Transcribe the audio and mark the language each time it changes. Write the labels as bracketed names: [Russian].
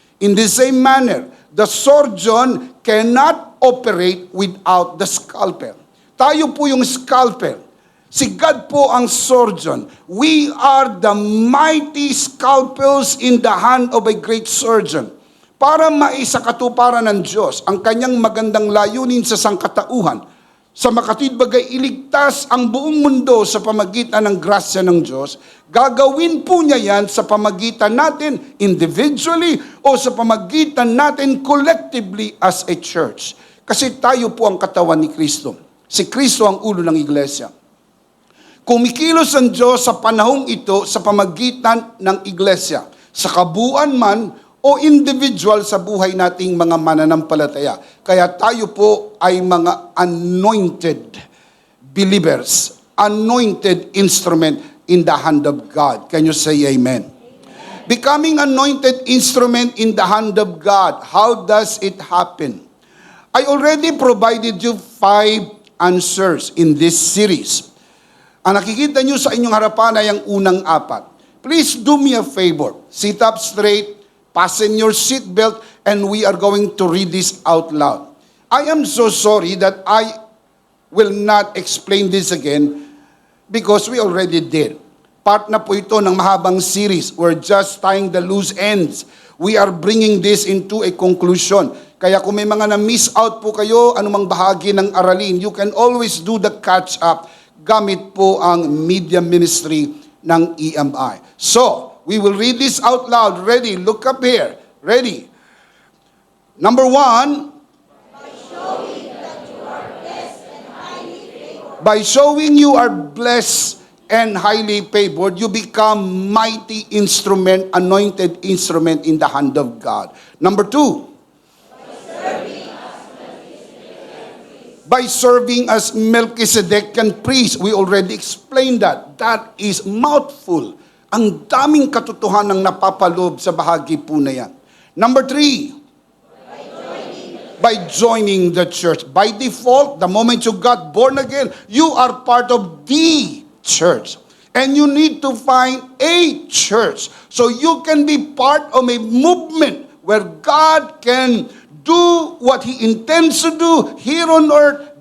[English] In the same manner, the surgeon cannot operate without the scalpel. [Filipino] Tayo po yung scalpel. Si God po ang surgeon. [English] We are the mighty scalpels in the hand of a great surgeon. [Filipino] Para maisakatuparan ng Diyos ang kanyang magandang layunin sa sangkatauhan, sa makatwid bagay iligtas ang buong mundo sa pamagitan ng grasya ng Diyos, gagawin po niya yan sa pamagitan natin individually o sa pamagitan natin collectively [English] as a church. [Filipino] Kasi tayo po ang katawan ni Kristo. Si Kristo ang ulo ng iglesia. Kumikilos ang Diyos sa panahong ito sa pamagitan ng iglesia, sa kabuuan man o individual sa buhay nating mga mananampalataya. Kaya tayo po ay mga [English] anointed believers, anointed instrument in the hand of God. Can you say amen? Becoming anointed instrument in the hand of God, how does it happen? I already provided you 5 answers in this series. [Filipino] Ang nakikita nyo sa inyong harapan ay ang unang 4. [English] Please do me a favor. Sit up straight, fasten your seatbelt, and we are going to read this out loud. I am so sorry that I will not explain this again because we already did. [Filipino] Part na po ito ng mahabang series. [English] We're just tying the loose ends. We are bringing this into a conclusion. [Filipino] Kaya kung may mga na-miss out po kayo, anumang bahagi ng aralin, [English] you can always do the catch-up [Filipino] gamit po ang media ministry ng EMI. [English] So, we will read this out loud. Ready? Look up here. Ready? Number 1. By showing By showing you are blessed and highly favored, you become mighty instrument, anointed instrument in the hand of God. Number 2, by serving as Melchizedekian priest. We already explained that. That is mouthful. [Filipino] Ang daming katotohanang napapaloob sa bahagi po na yan. [English] Number 3, by joining the church. By default, the moment you got born again, you are part of the church. And you need to find a church. So you can be part of a movement where God can do what He intends to do here on earth.